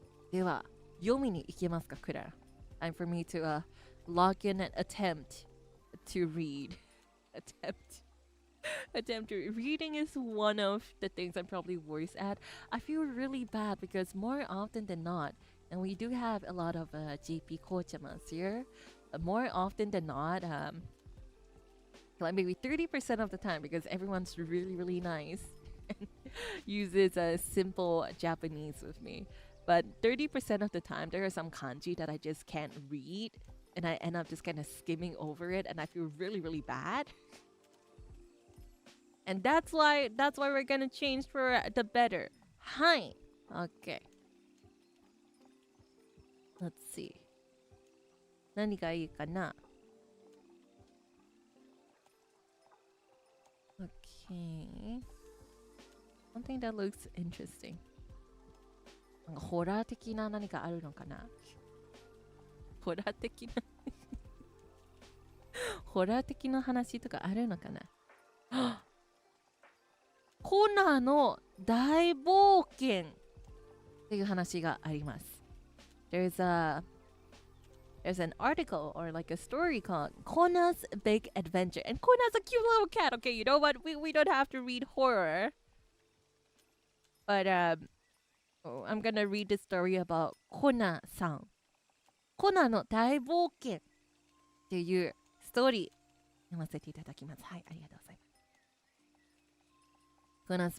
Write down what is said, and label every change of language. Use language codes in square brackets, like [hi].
[ja] では、読みに行きますか、クララ。 [en] Time for me to log in and attempt to read. Attempt to reading is one of the things I'm probably worse at. I feel really bad because more often than not, and we do have a lot of JP Kochamas here, more often than not, like maybe 30% of the time, because everyone's really, really nice and uses simple Japanese with me. But 30% of the time, there are some kanji that I just can't read, and I end up just kind of skimming over it, and I feel really, really bad. And that's why we're gonna change for the better. Hi. Okay. Let's see. [ja] 何がいいかな ? [en] Okay. Something that looks interesting. [ja] なんかホラー的な何かあるのかなホラー的なホラー的な話とかあるのかなコナの大冒険っていう話があります。 [en] There's an article or like a story called Kona's Big Adventure. And Kona's a cute little cat. Okay, you know what? We don't have to read horror. But I'm gonna read the story about Kona-san. [ja] Kona の大冒険っていうストーリー読ませていただきます。はい、ありがとうございます。